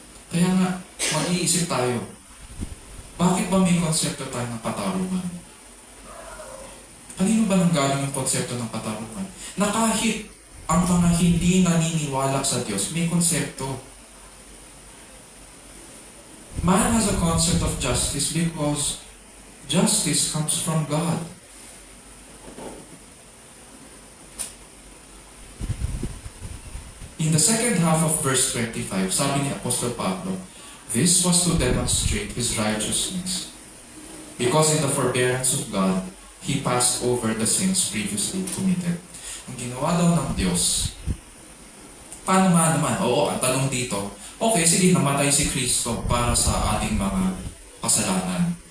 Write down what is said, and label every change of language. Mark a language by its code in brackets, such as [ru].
[tl] Kaya nga, mag-iisip tayo, bakit ba may konsepto tayo ng katarungan? Kanino ba nanggaling yung konsepto ng katarungan? Na kahit ang mga hindi naniniwala sa Diyos, may konsepto. [en] Man has a concept of justice because justice comes from God. In the second half of verse 25, sabi ni Apostol Pablo, this was to demonstrate his righteousness, because in the forbearance of God, he passed over the sins previously committed. [tl] Ang ginawa daw ng Diyos, paano nga naman? Oo, ang tanong dito, okay, sige, namatay si Kristo para sa ating mga kasalanan.